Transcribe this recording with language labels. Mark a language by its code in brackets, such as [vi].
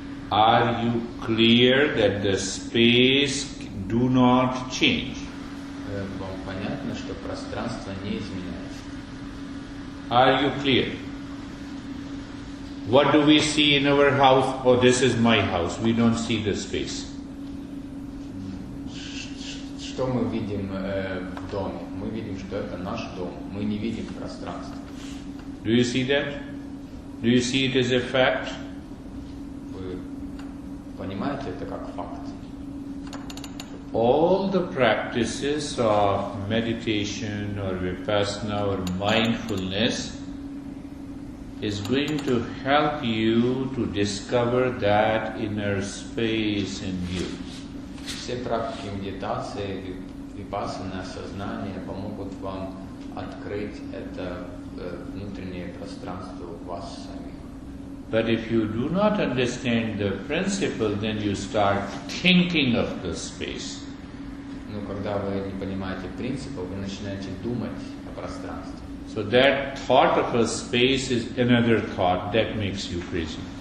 [en] Are you clear that the space do not change? [ru] Вам понятно, что пространство не изменяется? [en] Are you clear? What do we see in our house? Oh, this is my house. We don't see the space. [ru] Что мы видим в доме? Мы видим, что это наш дом. Мы не видим пространство. [en] Do you see that? Do you see it as a fact? [ru] Вы понимаете это как факт? [en] All the practices of meditation or vipassana or mindfulness is going to help you to discover that inner space in you. [ru] Все практики медитации, випассаны, осознания помогут вам открыть это внутреннее пространство в вас самих. [en] But if you do not understand the principle, then you start thinking of the space. [ru] Но когда вы не понимаете принципа, вы начинаете думать о пространстве. [en] So that thought of a space is another thought that makes you crazy.